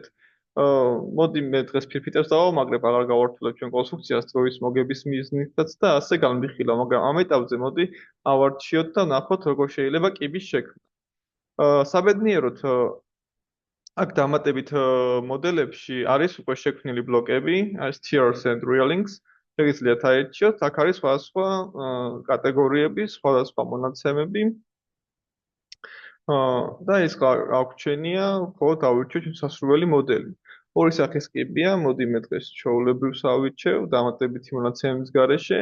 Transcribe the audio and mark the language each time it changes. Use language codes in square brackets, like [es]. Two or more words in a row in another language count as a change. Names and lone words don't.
[ka] მოდი მე დღეს ფირფიტებს დავამაგრებ, აღარ გავართულებ ჩვენ კონსტრუქციას დროის მოგების მიზნითაც და ასე განვიხილავ, მაგრამ ამ ეტაპზე მოდი ავარჩიოთ და ნახოთ, როგორ შეიძლება კიბის შექმნა. საბედნიეროდ აქ დამატებით მოდელებში არის უკვე შექმნილი ბლოკები, არის [en] tiers and railings. [ka] შეგიძლიათ აერჩიოთ, აქ არის სხვადასხვა კატეგორიები, სხვადასხვა მონაცემები. და ეს აგვჩენია, მხოლოდ ავირჩიოთ სასურველი მოდელი. ორი სახის კიბია, მოდი მე დღეს ჩვეულებრივს ავირჩევ, დამატებითი მონაცემების გარეშე.